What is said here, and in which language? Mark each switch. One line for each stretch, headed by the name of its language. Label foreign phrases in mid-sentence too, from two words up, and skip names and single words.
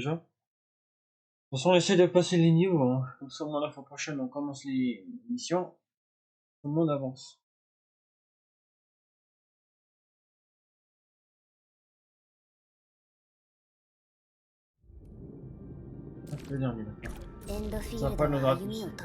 French: De toute façon, on essaie de passer les niveaux. Hein. Comme ça, la fois prochaine, on commence les missions. Tout le monde avance. Le dernier maintenant.
Japanese: エンドフィー
French: Ça
Japanese: ル
French: va
Japanese: ド
French: pas
Japanese: は
French: nous
Japanese: 歩みを